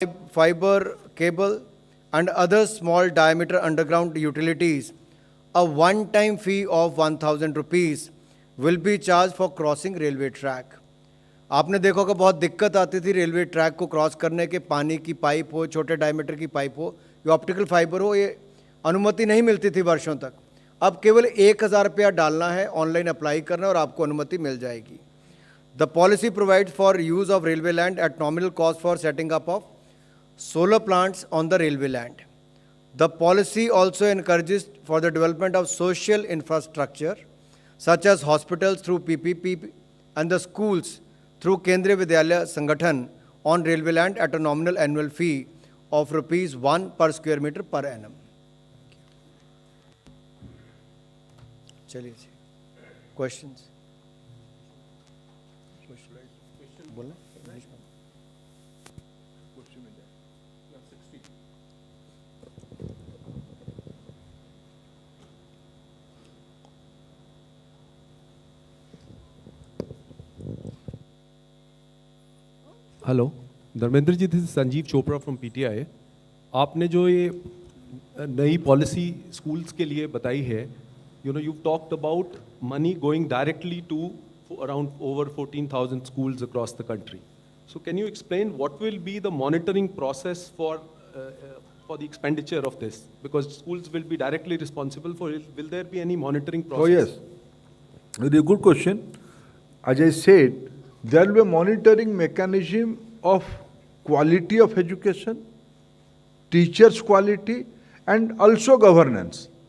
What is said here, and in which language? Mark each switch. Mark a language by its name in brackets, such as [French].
[English] fiber cable and other small diameter underground utilities. A one-time fee of 1,000 rupees will be charged for crossing railway track. [Hindi] आपने देखा होगा बहुत दिक्कत आती थी रेलवे ट्रैक को क्रॉस करने के, पानी की पाइप हो, छोटे डायमीटर की पाइप हो, ये ऑप्टिकल फाइबर हो, ये अनुमति नहीं मिलती थी वर्षों तक। अब केवल 1,000 रुपया डालना है, ऑनलाइन अप्लाई करना है और आपको अनुमति मिल जाएगी। [English] The policy provides for use of railway land at nominal cost for setting up of solar plants on the railway land. The policy also encourages for the development of social infrastructure such as hospitals through PPP and the schools through Kendriya Vidyalaya Sangathan on railway land at a nominal annual fee of ₹1 per square meter per annum. [Hindi] चलिए जी, questions? बोलना? [English] Hello Dharmendra ji, this is Sanjeev Chopra from PTI. [Hindi] आपने जो ये नई policy schools के लिए बताई है, [English] You talked about money going directly to around over 14,000 schools across the country. So can you explain what will be the monitoring process for the expenditure of this? Because schools will be directly responsible for it. Will there be any monitoring process? Oh yes, very good question. As I said, there will be a monitoring mechanism of quality of education, teachers' quality, and also governance.